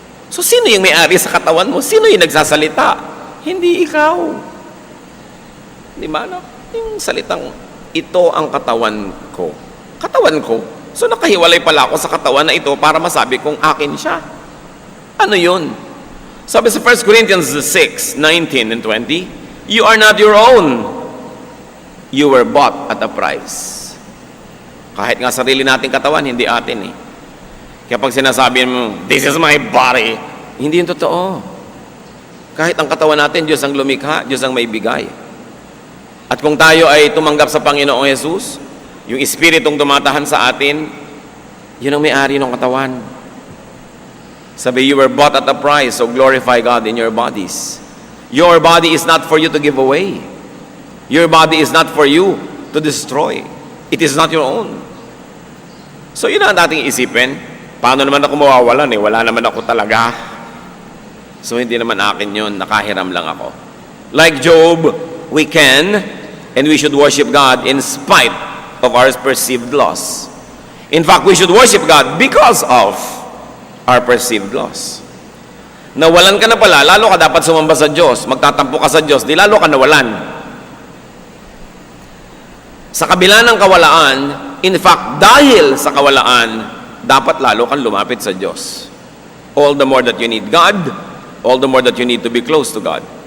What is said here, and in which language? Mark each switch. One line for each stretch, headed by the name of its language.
Filipino: So, sino yung may-ari sa katawan mo? Sino yung nagsasalita? Hindi ikaw. Di ba? No? Yung salitang, ito ang katawan ko. Katawan ko. So, nakahiwalay pala ako sa katawan na ito para masabi kong akin siya. Ano yun? Sabi sa
English: 1 Corinthians 6, 19 and 20, you are not your own. You were bought at a price.
Filipino: Kahit nga sarili nating katawan, hindi atin eh. Kaya pag sinasabi mo,
English: this is my body,
Filipino: hindi yun totoo. Kahit ang katawan natin, Diyos ang lumikha, Diyos ang may bigay. At kung tayo ay tumanggap sa Panginoong Jesus, yung Espiritong tumatahan sa atin, yun ang may-ari ng katawan.
English: Sabi, you were bought at a price, so glorify God in your bodies. Your body is not for you to give away. Your body is not for you to destroy. It is not your own. So
Filipino: yun ang ating isipin. Paano naman ako mawawalan eh? Wala naman ako talaga. So hindi naman akin yun. Nakahiram lang ako.
English: Like Job, we can and we should worship God in spite of our perceived loss. In fact, we should worship God because of our perceived loss.
Filipino: Nawalan ka na pala, lalo ka dapat sumamba sa Diyos. Magtatampo ka sa Diyos, di lalo ka nawalan. Sa kabila ng kawalaan,
English: in fact,
Filipino: dahil sa kawalaan, dapat lalo kang lumapit sa Diyos.
English: All the more that you need God, all the more that you need to be close to God.